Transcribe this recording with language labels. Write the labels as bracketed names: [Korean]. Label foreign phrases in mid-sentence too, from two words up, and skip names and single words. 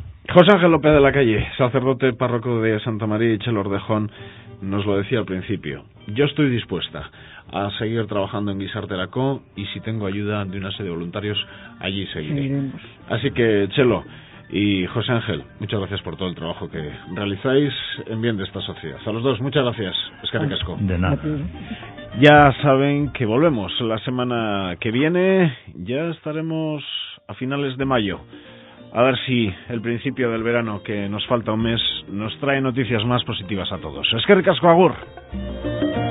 [Spanish] José Ángel López de la Calle, sacerdote párroco de Santa María y Chelordejón, nos lo decía al principio. Yo estoy dispuesta a seguir trabajando en Guisartelacó y si tengo ayuda de una serie de voluntarios, allí seguiré. Así que, Chelo y José Ángel, muchas gracias por todo el trabajo que realizáis en bien de esta sociedad. A los dos, muchas gracias. [Basque] Eskerrik asko. [Spanish] De nada. Ya saben que volvemos la semana que viene. Ya estaremos a finales de mayo. A ver si el principio del verano, que nos falta un mes, nos trae noticias más positivas a todos. [Basque] Eskerrik asko, agur.